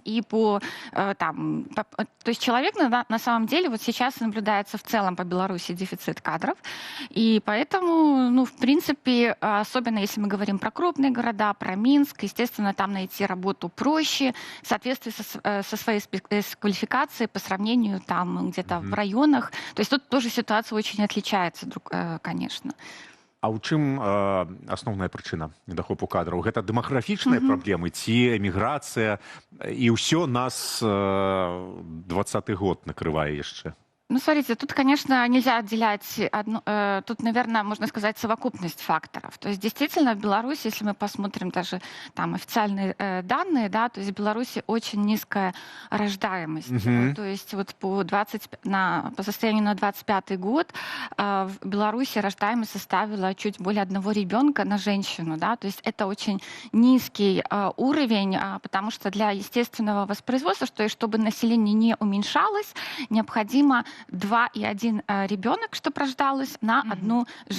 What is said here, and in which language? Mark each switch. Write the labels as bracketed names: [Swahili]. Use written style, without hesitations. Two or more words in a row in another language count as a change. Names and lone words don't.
[Russian] И то есть человек на самом деле вот сейчас наблюдается в целом по Беларуси дефицит кадров, и поэтому, в принципе, особенно если мы говорим про крупные города, про Минск, естественно, там найти работу проще, в соответствии со своей квалификацией по сравнению там где-то в районах. То есть тут тоже ситуация очень отличается, конечно. [Belarusian] А ў чым асноўная прычына недахопу кадраў? Гэта дэмаграфічныя праблемы ці эміграцыя? І ўсё нас 20-й год накрывае яшчэ? [Russian] Ну, смотрите, тут, конечно, нельзя отделять тут, наверное, можно сказать, совокупность факторов. То есть, действительно, в Беларуси, если мы посмотрим даже там официальные данные, да, то есть в Беларуси очень низкая рождаемость. Мгм. То есть вот по состоянию на 25 год в Беларуси рождаемость составила чуть более 1 ребенка на женщину, да, то есть это очень низкий уровень, потому что для естественного воспроизводства, что и чтобы население не уменьшалось, необходимо 2,1 ребенок, чтобы рождалось, на одну женщину.